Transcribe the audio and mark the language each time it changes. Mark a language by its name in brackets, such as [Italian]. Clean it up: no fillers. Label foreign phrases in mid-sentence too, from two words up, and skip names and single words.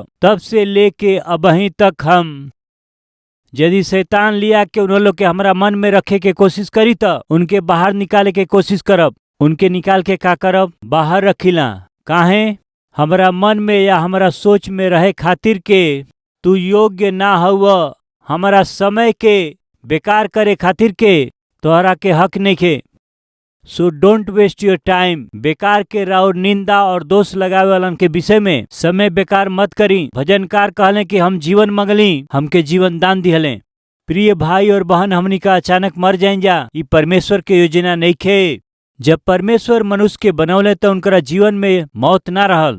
[Bhojpuri] तब से लेके अबहीं तक हम यदि शैतान लिया के उन लोग के हमरा मन में रखे के कोशिश करी तो उनके बाहर निकाले के कोशिश करब। उनके निकाल के का करब? बाहर रखिला। काहे? हमरा मन में या हमरा सोच में रहे खातिर के तू योग्य ना हव, हमारा समय के बेकार करे खातिर के तोहरा के हक नहीं खे। [English] so don't waste your time. [Bhojpuri] बेकार के राउर निंदा और दोष लगावे वालन के विषय में समय बेकार मत करी। भजनकार कहले कि हम जीवन मंगली, हमके जीवन दान दिहले। प्रिय भाई और बहन, हमनी का अचानक मर जाइन जा, ई परमेश्वर के योजना नहीं खे। जब परमेश्वर मनुष्य के बनौले तो उनका जीवन में मौत ना रहल।